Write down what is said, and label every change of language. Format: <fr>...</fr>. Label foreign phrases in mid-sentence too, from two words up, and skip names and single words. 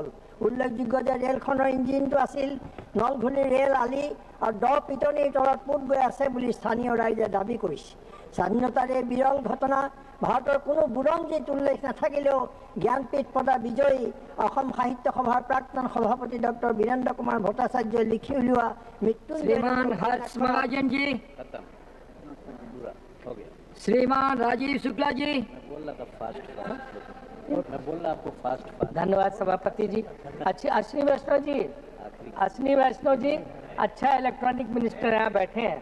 <as>উল্লেখযোগ্য যে ৰেলখনৰ ইঞ্জিনটো আছিল নলঘুলি ৰেল আলি আৰু দ পিটনিৰ তলত পোত গৈ আছে বুলি স্থানীয় ৰাইজে দাবী কৰিছে। স্বাধীনতাৰ এই বিৰল ঘটনা ভাৰতৰ কোনো বুৰঞ্জীত উল্লেখ নাথাকিলেও জ্ঞানপীঠ বঁটা বিজয়ী অসম সাহিত্য সভাৰ প্ৰাক্তন সভাপতি ডক্টৰ বীৰেন্দ্ৰ কুমাৰ ভট্টাচাৰ্যই লিখি উলিওৱা</as> <hi>श्रीमान राजीव शुक्ला जी। धन्यवाद सभापति जी। अश्विनी वैष्णव जी अच्छा</hi> <en>electronic minister</en> <hi>यहाँ बैठे हैं।</hi>